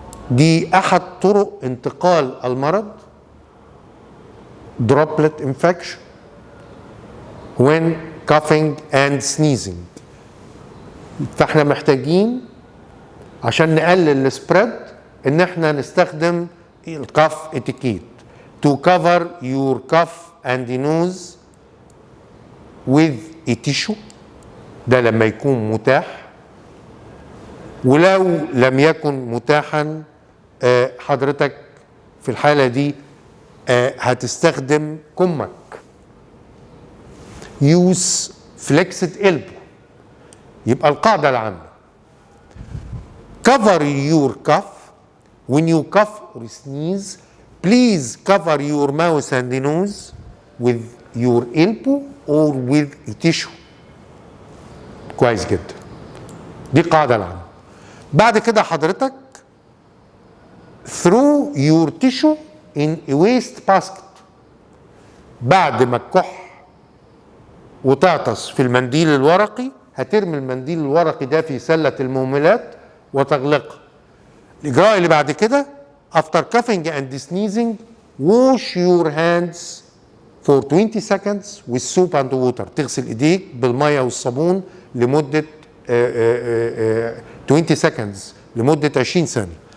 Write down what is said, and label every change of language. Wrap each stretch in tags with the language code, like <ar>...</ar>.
<ar>دي أحد طرق انتقال المرض</ar> <en>droplet infection when coughing and sneezing.</en> <ar>فاحنا محتاجين عشان نقلل السبريد ان احنا نستخدم الكاف اتيكيت</ar> <en>to cover your cough and nose with a tissue.</en> <ar>ده لما يكون متاح، ولو لم يكن متاحا حضرتك في الحالة دي هتستخدم كمك.</ar> <en>use flexed elbow.</en> <ar>يبقى القاعدة العامة</ar> <en>cover your cough when you cough or sneeze. Please cover your mouth and nose with your elbow or with a tissue.</en> <ar>كويس جدا. دي القاعده العامه. بعد كده حضرتك</ar> <en>through your tissue in a waste basket،</en> <ar>بعد ما تكح وتعطس في المنديل الورقي هترمي المنديل الورقي ده في سله المهملات وتغلقها. الاجراء اللي بعد كده</ar> <en>after coughing and sneezing wash your hands for 20 seconds with soap and water،</en> <ar>تغسل ايديك بالميه والصابون لمده</ar> <en>20 seconds،</en> <ar>لمده 20 ثانيه.</ar>